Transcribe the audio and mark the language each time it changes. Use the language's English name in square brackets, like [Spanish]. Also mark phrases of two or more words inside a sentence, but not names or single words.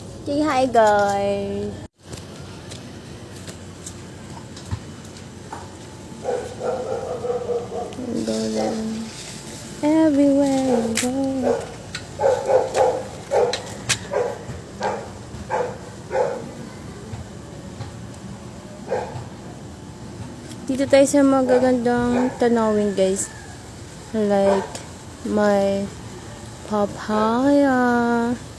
[English] Say hi, guys. Go there. Everywhere you go. [Filipino] Dito tayo sa magagandang tanawin, guys. Like, may papaya.